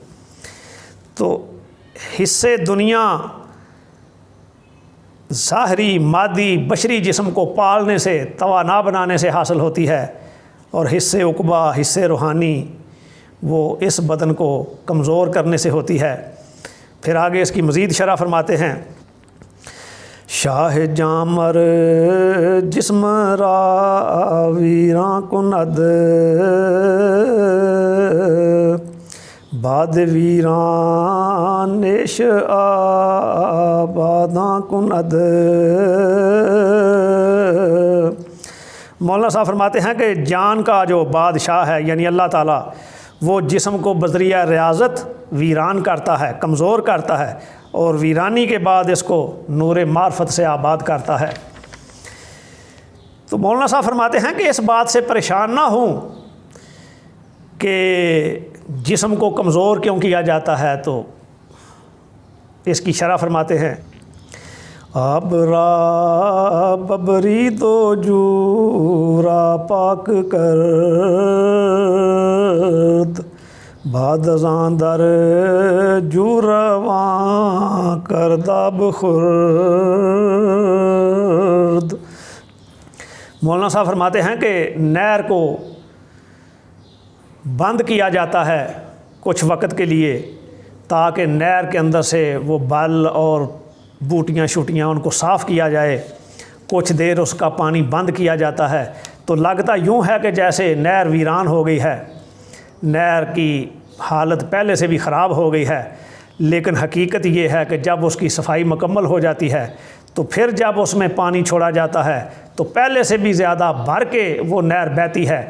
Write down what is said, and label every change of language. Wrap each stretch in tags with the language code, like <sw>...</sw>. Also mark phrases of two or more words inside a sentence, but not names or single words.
<ur>تو حصے دنیا ظاہری، مادی، بشری جسم کو پالنے سے، توانا بنانے سے حاصل ہوتی ہے، اور حصے عقبہ، حصے روحانی، وہ اس بدن کو کمزور کرنے سے ہوتی ہے۔ پھر آگے اس کی مزید شرح فرماتے ہیں،</ur> <fa>شاہ جامر جسم را ویراں کند، باد ویران نیش آباداں کند۔</fa> <ur>مولانا صاحب فرماتے ہیں کہ جان کا جو بادشاہ ہے، یعنی اللہ تعالیٰ، وہ جسم کو بذریعہ ریاضت ویران کرتا ہے، کمزور کرتا ہے، اور ویرانی کے بعد اس کو نور معرفت سے آباد کرتا ہے۔ تو مولانا صاحب فرماتے ہیں کہ اس بات سے پریشان نہ ہوں کہ جسم کو کمزور کیوں کیا جاتا ہے، تو اس کی شرح فرماتے ہیں،</ur> <fa>آبرا ببری دو جورا پاک کرد، بعد ازاں در جوراں کرداب خورد۔</fa> <ur>مولانا صاحب فرماتے ہیں کہ نہر کو بند کیا جاتا ہے کچھ وقت کے لیے، تاکہ نہر کے اندر سے وہ بل اور بوٹیاں شوٹیاں ان کو صاف کیا جائے۔ کچھ دیر اس کا پانی بند کیا جاتا ہے تو لگتا یوں ہے کہ جیسے نہر ویران ہو گئی ہے، نہر کی حالت پہلے سے بھی خراب ہو گئی ہے، لیکن حقیقت یہ ہے کہ جب اس کی صفائی مکمل ہو جاتی ہے تو پھر جب اس میں پانی چھوڑا جاتا ہے تو پہلے سے بھی زیادہ بھر کے وہ نہر بہتی ہے۔</ur>